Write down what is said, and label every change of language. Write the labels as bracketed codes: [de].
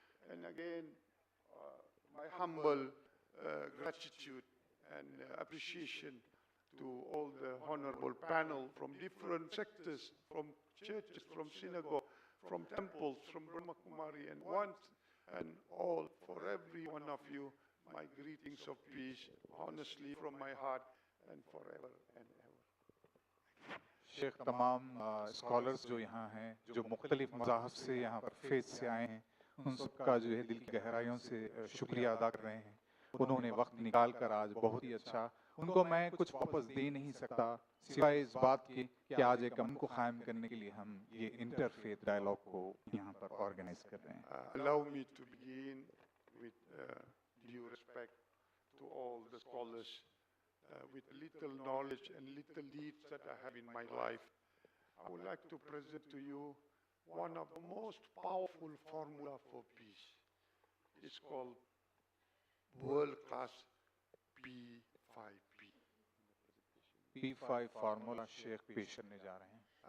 [en] And again, my humble gratitude and appreciation to all the honorable panel from different sectors, from churches, from synagogue, from temples, from Brahma Kumari, and one and all, for every one of you, my greetings of peace, honestly from my heart and forever and ever. [hi] Sheikh तमाम scholars जो यहाँ हैं, जो मुख्तलिफ मज़ाहब से यहाँ पर faith से आए हैं, उन सबका जो है दिल की गहराइयों से शुक्रिया अदा कर रहे हैं। उन्होंने वक्त निकाल कर आज बहुत ही अच्छा, उनको मैं कुछ वापस दे नहीं सकता सिवाय इस बात के कि आज एक अमन को कायम करने के लिए हम ये इंटरफेथ डायलॉग को यहाँ पर ऑर्गेनाइज कर रहे हैं। [en] Allow me to begin with due respect to all the scholars with little knowledge and little deeds that I have in my life. I would like to present to you one of the most powerful formula for peace. It's called world-class P5P. [hi] P5 formula Sheikh पेश करने जा रहे हैं।